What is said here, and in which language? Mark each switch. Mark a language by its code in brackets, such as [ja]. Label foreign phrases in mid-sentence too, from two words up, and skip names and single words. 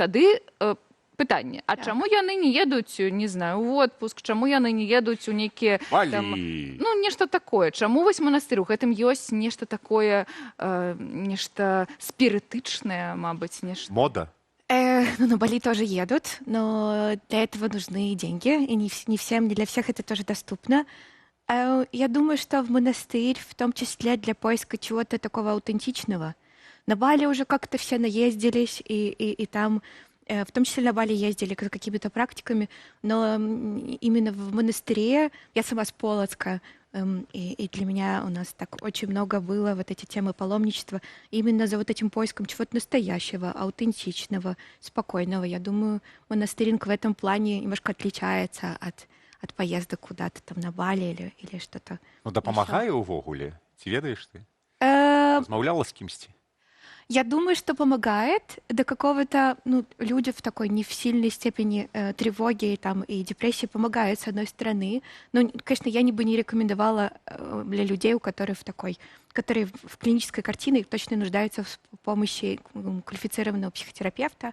[be] Тады пытанне, а чаму яны не едуць, не знаю, у отпуск, чаму яны не едуць у нейкія... Ну, нешта такое. Чаму вось манастыр? У гэтым ёсць нешта такое, нешта спірытычнае, мабыць, нешта... Мода? [ru] Ну, на Бали тоже едут, но для этого нужны деньги, и не всем, не для всех это тоже доступно. Я думаю, что в монастырь, в том числе для поиска чего-то такого аутентичного. На Бали уже как-то все наездились, и там... В том числе на Бали ездили за какими-то практиками, но именно в монастыре, я сама с Полоцка, и для меня у нас так очень много было вот эти темы паломничества, именно за вот этим поиском чего-то настоящего, аутентичного, спокойного. Я думаю, монастыринг в этом плане немножко отличается от поездок куда-то там на Бали или что-то. [be] Ну, дапамагае ўвогуле? Ці ведаеш ты? Размаўляла з кімсьці? [ru] Я думаю, что помогает до какого-то, ну, люди в такой не в сильной степени тревоги и депрессии помогают, с одной стороны. Но, конечно, я бы не рекомендовала для людей, которые в клинической картине точно нуждаются в помощи квалифицированного психотерапевта.